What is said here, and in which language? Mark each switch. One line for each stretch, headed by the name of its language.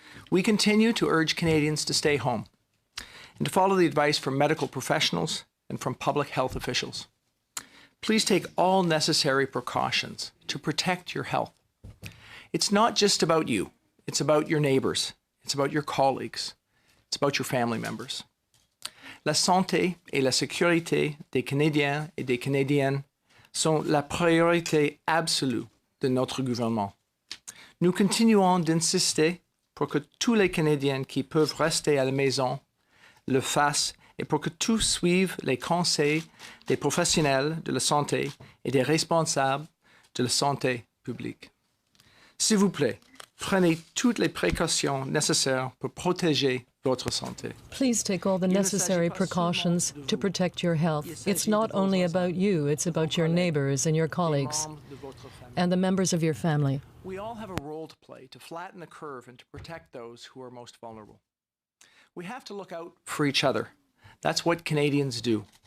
English: We continue to urge Canadians to stay home and to follow the advice from medical professionals and from public health officials. Please take all necessary precautions to protect your health. It's not just about you. It's about your neighbors. It's about your colleagues. It's about your family members.
French: La santé et la sécurité des Canadiens et des Canadiennes sont la priorité absolue de notre gouvernement. Nous continuons d'insister pour que tous les Canadiens qui peuvent rester à la maison le fassent et pour que tous suivent les conseils des professionnels de la santé et des responsables de la santé publique. S'il vous plaît, prenez toutes les précautions nécessaires pour protéger votre santé.
English: Please take all the necessary precautions to protect your health. It's not only about you, it's about your neighbors and your colleagues and the members of your family. We all have a role to play to flatten the curve and to protect those who are most vulnerable. We have to look out for each other. That's what Canadians do.